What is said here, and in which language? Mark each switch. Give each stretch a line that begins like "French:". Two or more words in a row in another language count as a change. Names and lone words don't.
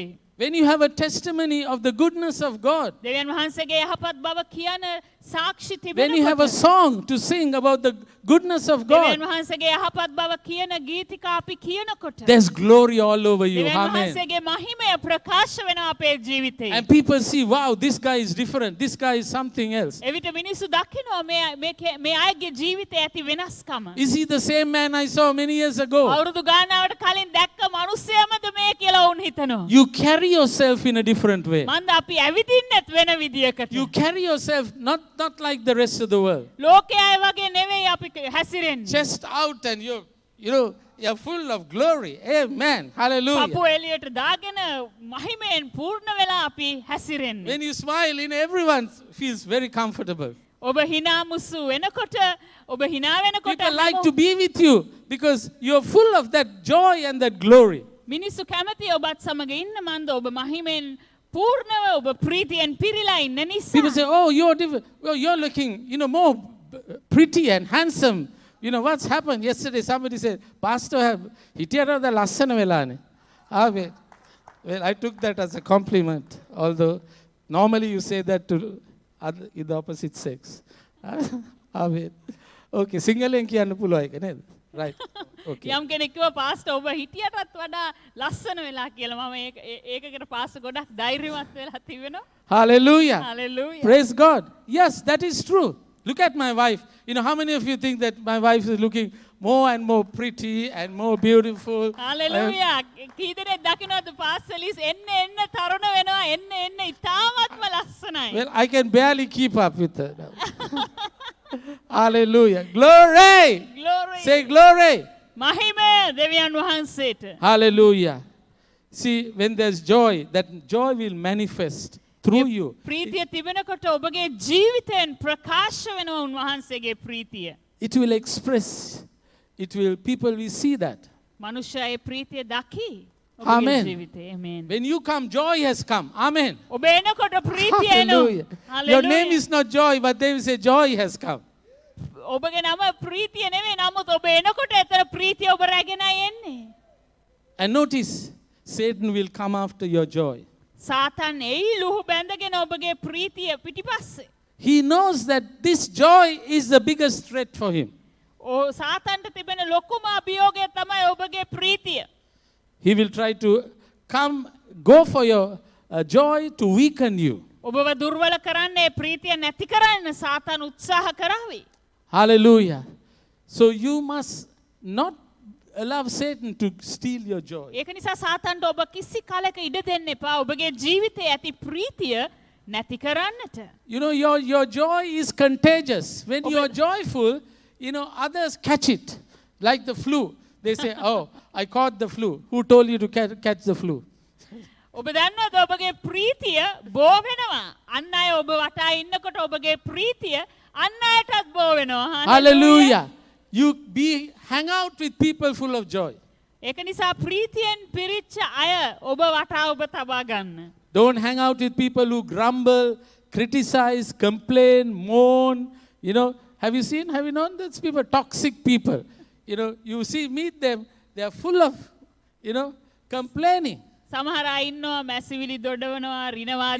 English: When you have a testimony of the goodness of God,
Sinhala: දෙවියන් වහන්සේගේ යහපත් බව කියන සාක්ෂි
English: when you have a
Sinhala: තිබෙනකොට
English: song to sing about the goodness of
Sinhala: දෙවියන්
English: God,
Sinhala: වහන්සේගේ යහපත් බව කියන ගීතිකා අපි කියනකොට
English: there's glory all over you.
Sinhala: දෙවියන්
English: Amen.
Sinhala: වහන්සේගේ මහිමය ප්‍රකාශ වෙනවා අපේ ජීවිතේ.
English: And people see, wow, this guy is different. This guy is something else.
Sinhala: එවිට මිනිස්සු දකිනවා මේ අයගේ ජීවිතේ ඇති වෙනස්කම.
English: Is he the same man I saw many years ago?
Sinhala: අවුරුදු ගානකට කලින් දැක්ක මිනිස්සයමද මේ කියලා වුන් හිතනවා.
English: You carry yourself in a different way.
Sinhala: මන්ද අපි ඇවිදින්නෙත් වෙන විදියකට.
English: You carry yourself not like the rest of the world.
Sinhala: ලෝකයේ අය වගේ නෙවෙයි අපි හැසිරෙන්නේ.
English: Chest out and you're full of glory. Amen. Hallelujah.
Sinhala: පපුව එළියට දාගෙන මහිමෙන් පූර්ණ වෙලා අපි හැසිරෙන්නේ.
English: When you smile, everyone feels very comfortable.
Sinhala: ඔබ hina මුසු වෙනකොට ඔබ hina වෙනකොට
English: People like to be with you because you're full of that joy and that glory.
Sinhala: මිනිස්සු කැමති ඔබත් සමග ඉන්න මන්ද ඔබ මහිමෙන් පූර්ණව ඔබ ප්‍රීතියෙන් පිරීලා ඉන්න නිසා.
English: People say, oh, you're different. Well, you're looking, more pretty and handsome. You know, what's happened? Yesterday, somebody said, Pastor,
Sinhala: හිටියාට ද ලස්සන වෙලා නේ.
English: Well, I took that as a compliment. Although, normally you say that to the opposite sex.
Sinhala: Okay, සිංහලෙන් කියන්න පුළුවන් එක නේද?
English: Right. Okay.
Sinhala: යම් කෙනෙක් කිව්වා පාස්ටර් ඔබ හිටියටත් වඩා ලස්සන වෙලා කියලා. මම ඒකකට පාස්ටර් ගොඩක් ධෛර්යවත් වෙලා තිබෙනවා.
English: Hallelujah. Hallelujah. Praise God. Yes, that is true. Look at my wife. How many of you think that my wife is looking more and more pretty and more beautiful? Hallelujah.
Sinhala: කී දෙනෙක් දකින්නවද පාස්ටර්ලිස් එන්න තරුණ වෙනවා එන්න ඉතාමත්ම ලස්සනයි.
English: Well, I can barely keep up with her now. Hallelujah. Glory. Glory. Say glory.
Sinhala: මහිමය දෙවියන් වහන්සේට.
English: Hallelujah. See, when there's joy, that joy will manifest through you.
Sinhala: ප්‍රීතිය තිබෙනකොට ඔබගේ ජීවිතයෙන් ප්‍රකාශ වෙනවා උන්වහන්සේගේ ප්‍රීතිය.
English: It will express. People will see that.
Sinhala: මනුෂ්‍යයා ඒ ප්‍රීතිය දකි.
English: Amen.
Sinhala: ඔබගේ ජීවිතේ.
English: Amen. When you come, joy has come. Amen.
Sinhala: ඔබ එනකොට ප්‍රීතිය
English: Hallelujah.
Sinhala: එනවා.
English: Your name is not joy, but they will say joy has come.
Sinhala: ඔබගේ නම ප්‍රීතිය නෙවෙයි නමුත් ඔබ එනකොට එතන ප්‍රීතිය ඔබ රැගෙනයි එන්නේ.
English: And notice, Satan will come after your joy.
Sinhala: සාතන් එයි ලුහු බැඳගෙන ඔබගේ ප්‍රීතිය පිටිපස්සේ.
English: He knows that this joy is the biggest threat for him.
Sinhala: සාතන්ට තිබෙන ලොකුම අභියෝගය තමයි ඔබගේ ප්‍රීතිය.
English: He will try to go for your joy to weaken you.
Sinhala: ඔබව දුර්වල කරන්නේ ප්‍රීතිය නැති කරන්න සාතන් උත්සාහ කරાવી.
English: Hallelujah. So you must not allow Satan to steal your joy.
Sinhala: ඒක නිසා සාතන්ට ඔබ කිසි කාලයක ඉඩ දෙන්න එපා ඔබගේ ජීවිතයේ ඇති ප්‍රීතිය නැති කරන්නට.
English: Your joy is contagious. When you are joyful, others catch it. Like the flu. They say, oh, I caught the flu. Who told you to catch the flu?
Sinhala: ඔබ දන්නවද ඔබගේ ප්‍රීතිය බෝ වෙනවා. අන්න අය ඔබ වටා ඉන්නකොට ඔබගේ ප්‍රීතිය අන්න අයටත් බෝ වෙනවා.
English: Hallelujah. You hang out with people full of joy.
Sinhala: ඒක නිසා ප්‍රීතියෙන් පිරිච්ච අය ඔබ වටා ඔබ තබා ගන්න.
English: Don't hang out with people who grumble, criticize, complain, moan. Have you known those people? Toxic people. Meet them, they are full of, complaining.
Sinhala: සමහර අය ඉන්නවා මැසිවිලි දොඩවනවා රිනවාදී